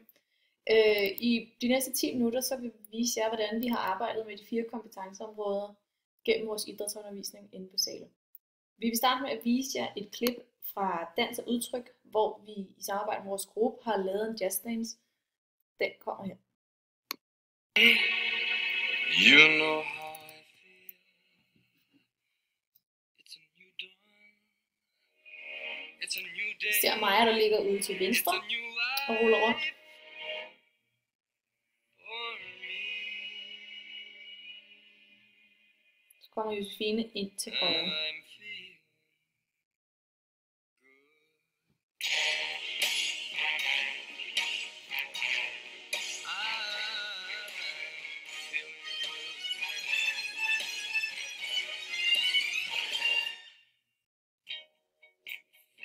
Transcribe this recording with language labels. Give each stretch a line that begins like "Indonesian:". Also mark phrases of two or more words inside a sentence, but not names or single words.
Danish: I de næste 10 minutter så vil vi vise jer, hvordan vi har arbejdet med de 4 kompetenceområder gennem vores idrætsundervisning inde på Salum. Vi vil starte med at vise jer et klip fra Dans og Udtryk, hvor vi i samarbejde med vores gruppe har lavet en jazzdance. Den kommer her.
English: You know how I feel. It's a new dawn. It's a new day.
Danish: Ser Maja, der ligger ude til venstre
English: It's a new life
Danish: og ruller rundt.
English: for me.
Danish: Så kommer Josefine ind til And højre.
English: I'm feeling good. I'm feeling good.